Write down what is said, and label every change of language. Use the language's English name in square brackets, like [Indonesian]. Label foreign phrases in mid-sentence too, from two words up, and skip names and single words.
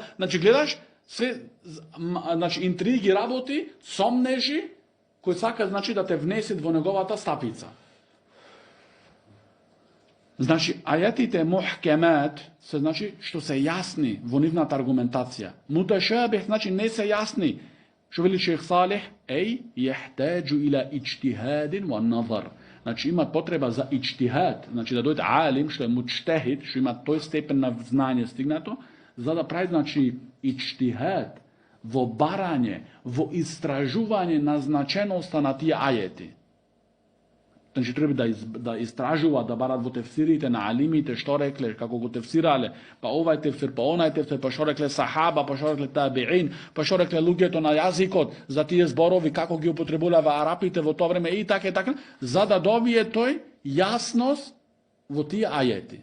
[Macedonian] Значи, гледаш, све, значи, интриги, работи, сомнежи, кој сака, значи, да те внесет во неговата стапица. Значи, ајатите мухкемат се, значи, што се јасни во нивната аргументација. Муташабих, значи, не се јасни. Што вели шејх Салих? [Arabic] يحتاج إلى اجتهاد ونظر. [Macedonian] Значи, има потреба за иџтихад, значи да дојде алим, што е муџтехид, што има тој степен на знање стигнато, за да прави, значи, иџтихад во барање, во истражување на значеноста на тие ајети. Значи, треба да истражува, да барат во тефсирите на алимите, што рекле, како го тефсирале, па овај тефсир, па онај тефсир, па што рекле сахаба, па што рекле табиин, па што рекле луѓето на јазикот за тие зборови, како ги употребуваа арапите во тоа време и така, за да добие тој јасност во тие ајети.